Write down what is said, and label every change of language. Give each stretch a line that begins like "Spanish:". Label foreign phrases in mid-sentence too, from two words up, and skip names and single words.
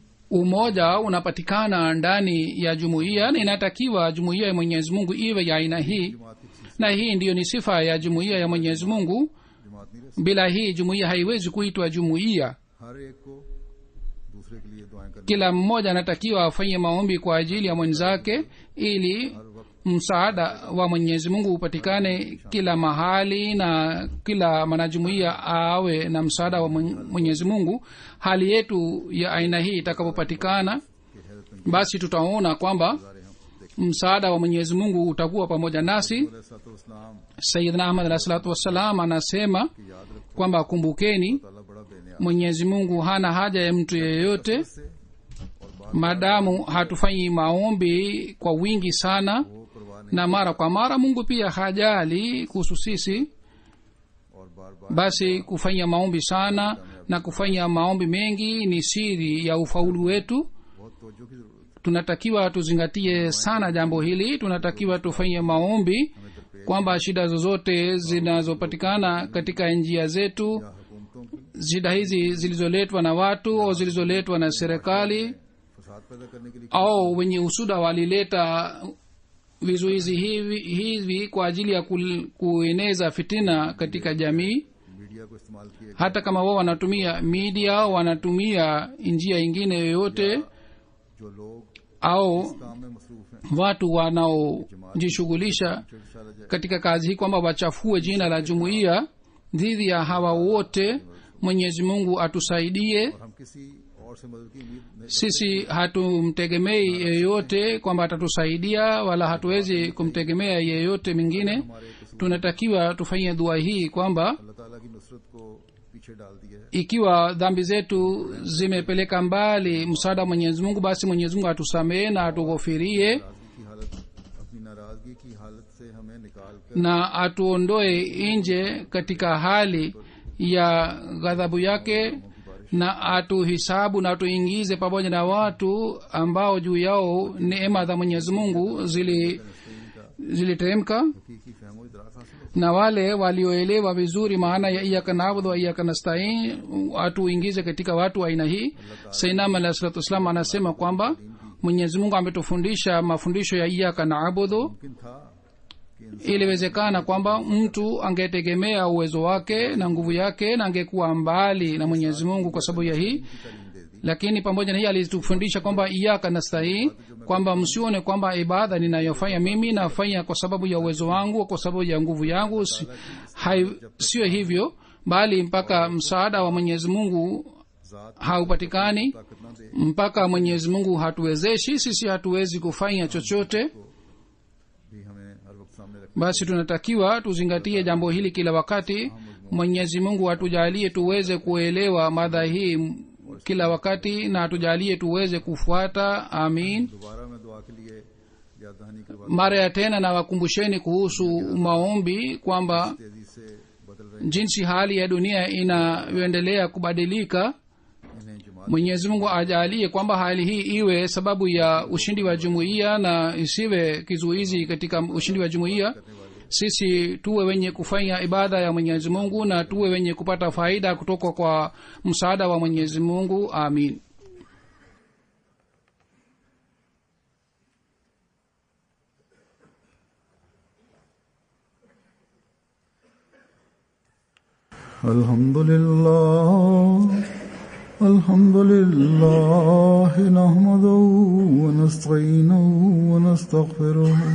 Swahili: umoja unapatikana ndani ya jumuiya, na inatakiwa jumuiya ya Mwenyezi Mungu iwe ya aina hii, na hii ndiyo ni sifa ya jumuiya ya Mwenyezi Mungu.
Urdu: جماعت نہیں رہ
Swahili: bila hii jumuiya haiwezi kuitwa jumuiya.
Urdu: ہر ایک کو دوسرے کے لیے دعائیں کرنی
Swahili: kila mmoja anatakiwa afanye maombi kwa ajili ya mwenzake ili msaada wa Mwenyezi Mungu upatikane kila mahali na kila mwanajumuiya awe na msaada wa Mwenyezi Mungu. Hali yetu ya aina hii itakapopatikana, basi tutaona kwamba msaada wa Mwenyezi Mungu utakuwa pamoja nasi.
Urdu: अलैहिस्सलाम
Swahili: Sayyidina Ahmad
Arabic: عليه الصلاة والسلام
Swahili: anasema
Urdu: یاد رکھو
Swahili: kwamba kumbukeni,
Urdu: اللہ بڑا بے نیاز
Swahili: Mwenyezi Mungu hana haja ya mtu yeyote,
Urdu: سے اور بار
Swahili: maadamu hatufanyi maombi kwa wingi sana
Urdu: وہ پرواہ نہیں
Swahili: na mara kwa mara. Mungu pia hajali kuhusu sisi.
Urdu: اور بار بار
Swahili: Basi kufanya maombi sana na kufanya maombi mengi ni siri ya ufaulu wetu.
Urdu: بہت توجہ کی ضرورت ہے.
Swahili: Tunatakiwa tuzingatie sana jambo hili. Tunatakiwa tufanye maombi kwamba shida zozote zinazopatikana katika njia zetu,
Urdu: یا حکومتوں کی
Swahili: shida hizi zilizoletwa na watu au zilizoletwa na serikali
Urdu: فساد پیدا کرنے کے لیے
Swahili: au wenye usuda walileta vizuizi hivi kwa ajili ya kueneza fitina katika jamii.
Urdu: میڈیا کو استعمال کیے
Swahili: Hata kama wao wanatumia media au wanatumia njia ingine yoyote,
Urdu: جو لوگ
Swahili: au
Urdu: کام میں مصروف ہیں
Swahili: watu wanaojishughulisha
Urdu: چڑچھاڑا جائے
Swahili: katika kazi hii kwamba wachafue jina la jumuiya, dhidi ya hawa wote Mwenyezi Mungu atusaidie.
Urdu: اور ہم کسی اور سے مدد کی امید نہیں
Swahili: Sisi hatumtegemei yeyote kwamba atatusaidia, wala hatuwezi kumtegemea yeyote mwingine. Tunatakiwa tufanye dua hii kwamba
Urdu: اللہ تعالیٰ کی نصرت کو پیچھے ڈال دیا ہے
Swahili: ikiwa dhambi zetu zimepeleka mbali msaada wa Mwenyezi Mungu, basi Mwenyezi Mungu atusamehe na atughofirie
Urdu: ناراضگی کی حالت اپنی ناراضگی کی حالت سے ہمیں نکال کر
Swahili: na atuondoe nje katika hali ya ghadhabu yake, na atuhisabu na atuingize pamoja na watu ambao juu yao neema za Mwenyezi Mungu ziliteremka,
Urdu: حقیقی فہم و ادراک حاصل ہو
Swahili: na wale walioelewa vizuri maana ya
Arabic: إياك نعبد وإياك نستعين
Swahili: atuingize katika watu wa aina hii. Sayyidina
Arabic: عليه الصلاة والسلام
Swahili: anasema kwamba Mwenyezi Mungu ametufundisha mafundisho ya
Arabic: إياك نعبد.
Urdu: ممکن تھا کہ
Swahili: Iliwezekana kwamba mtu angetegemea uwezo wake na nguvu yake na angekuwa mbali na Mwenyezi Mungu kwa sababu ya hii, lakini pamoja na hii alitufundisha kwamba
Arabic: إياك نستعين,
Swahili: kwamba msione kwamba ibada ninayofanya mimi nafanya kwa sababu ya uwezo wangu, kwa sababu ya nguvu yangu. Sio hivyo, bali mpaka msaada wa Mwenyezi Mungu haupatikani,
Urdu: طاقت نہ دے
Swahili: mpaka Mwenyezi Mungu hatuwezeshi, sisi hatuwezi kufanya chochote.
Urdu: بھی ہمیں ہر وقت سامنے رکھ
Swahili: Basi tunatakiwa tuzingatie jambo hili kila wakati. Mwenyezi Mungu atujalie tuweze kuelewa mada hii kila wakati, na atujalie tuweze kufuata. Amin.
Urdu: دوبارہ میں دعا کے لیے یاد دہانی کروا
Swahili: Mara ya tena na wakumbusheni kuhusu maombi kwamba
Urdu: تیزی سے بدل رہے
Swahili: jinsi hali ya dunia inayoendelea kubadilika,
Urdu: انہیں جماعت
Swahili: Mwenyezi Mungu ajalie kwamba hali hii iwe sababu ya ushindi wa jumuiya na isiwe kizuizi katika ushindi wa jumuiya. Sisi tuwe wenye kufanya ibada ya Mwenyezi Mungu na tuwe wenye kupata faida kutoka kwa msaada wa Mwenyezi Mungu. Amin.
Arabic: الحمد لله نحمده ونستعينه ونستغفره